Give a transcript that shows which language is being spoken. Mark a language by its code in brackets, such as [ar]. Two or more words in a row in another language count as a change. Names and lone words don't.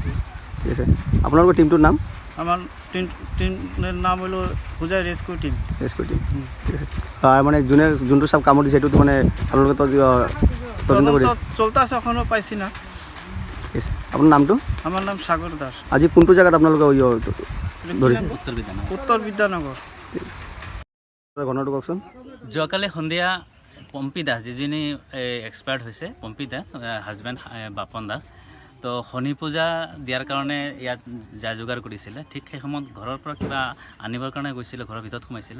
[bn] ঠিক আছে। আপনার টিমটোর নাম? আমার টিমের নাম হলো হোজাই রেস্কিউ টিম। রেস্কিউ টিম, ঠিক আছে। আর মানে যোনটো সাপ কামড় দিছে এটা তো মানে আপনাদের তো তদন্ত করে চলতে আছে, এখনো পাইছি না। ঠিক আছে। আপনার নামটো? আমার নাম সাগর দাস। [as] আজি কোনটো জায়গাত আপনাদের ওই ধরিছে? উত্তর বিদ্যানগর। ঠিক আছে। ঘটনাটো কওকচোন। যোৱাকালি সন্ধিয়া পম্পী দাস, যিজনী এক্সপায়াৰ্ড হৈছে, পম্পী দাস হাজবেণ্ড বাপন দাস, তো শনি পূজা দিয়াৰ কাৰণে ইয়াত যা যোগাৰ কৰিছিলে। ঠিক সেই সময়ত ঘৰৰ পৰা কিবা আনিবৰ কাৰণে গৈছিলে, ঘৰৰ ভিতৰত সোমাইছিলে।